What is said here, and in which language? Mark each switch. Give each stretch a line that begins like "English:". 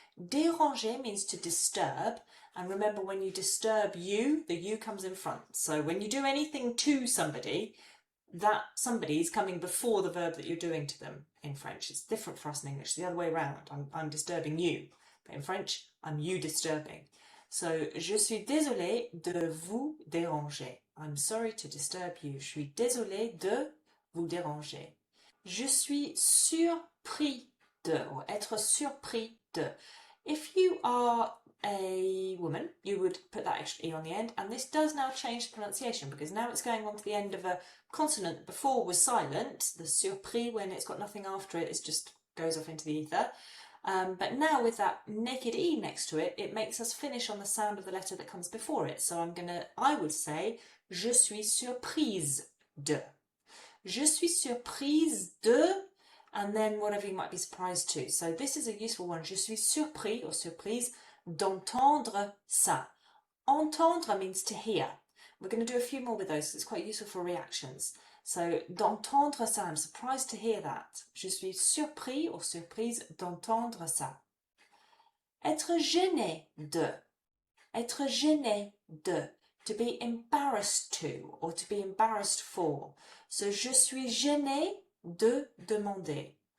English: Déranger means to disturb. And remember, when you disturb you, the you comes in front. So when you do anything to somebody, that somebody is coming before the verb that you're doing to them in French. It's different for us in English, the other way around. I'm disturbing you. But in French, I'm you disturbing.
French: So, je suis désolée de vous déranger.
English: I'm sorry to disturb you.
French: Je suis désolée de vous déranger. Je suis surpris de, or être surpris de.
English: If you are a woman, you would put that extra E on the end, and this does now change the pronunciation because now it's going on to the end of a consonant that before was silent. The surpris, when it's got nothing after it, it just goes off into the ether. But now with that naked E next to it, it makes us finish on the sound of the letter that comes before it.
French: So I would say, je suis surprise de. Je suis surprise de,
English: and then whatever you might be surprised to. So this is a useful one.
French: Je suis surpris or surprise d'entendre ça.
English: Entendre means to hear. We're going to do a few more with those because it's quite useful for reactions. So,
French: d'entendre ça,
English: I'm surprised to hear that.
French: Je suis surpris or surprise d'entendre ça. Être gêné de. Être gêné de.
English: To be embarrassed to or to be embarrassed for.
French: So, je suis gêné de demander.